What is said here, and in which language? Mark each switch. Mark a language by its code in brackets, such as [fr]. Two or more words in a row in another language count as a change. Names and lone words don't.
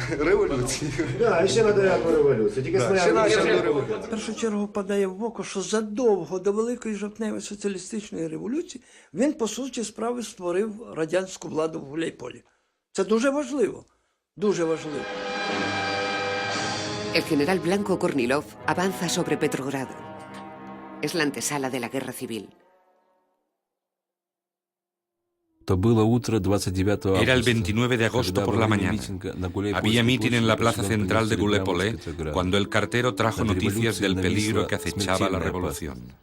[uk] Революцію. Так, ще треба революцію. Тільки В першу чергу впадає в око, що задовго до Великої жовтневої соціалістичної революції він, по суті справи, створив радянську владу в Гуляйполі. Це дуже важливо. Дуже важливо. [es] El general Blanco Kornilov avanza sobre Petrogrado. Es la antesala de la guerra civil. Era el 29 de agosto por la mañana. Había mitin en la plaza central de Gulépole cuando el cartero trajo noticias del peligro que acechaba la revolución.